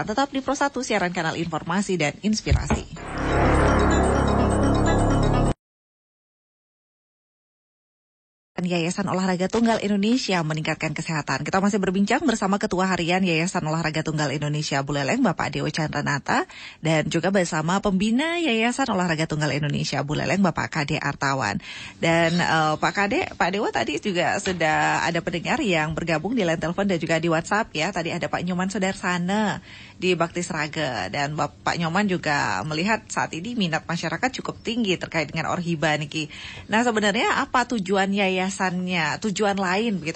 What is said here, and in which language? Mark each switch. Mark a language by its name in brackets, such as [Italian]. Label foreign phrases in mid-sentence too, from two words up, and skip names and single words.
[Indonesian] Tetap di Pro 1, siaran kanal informasi dan inspirasi. Yayasan Olahraga Tunggal Indonesia meningkatkan kesehatan. Kita masih berbincang bersama Ketua Harian Yayasan Olahraga Tunggal Indonesia Buleleng, Bapak Dewo Chandranata, dan juga bersama Pembina Yayasan Olahraga Tunggal Indonesia Buleleng, Bapak Kade Artawan. Dan Pak Dewo tadi juga sudah ada pendengar yang bergabung di line telepon dan juga di WhatsApp ya. Tadi ada Pak Nyoman Sudarsana di Bakti Sraga, dan Bapak Nyoman juga melihat saat ini minat masyarakat cukup tinggi terkait dengan Orhiba niki. Nah, sebenarnya apa tujuan yayasannya, tujuan lain begitu?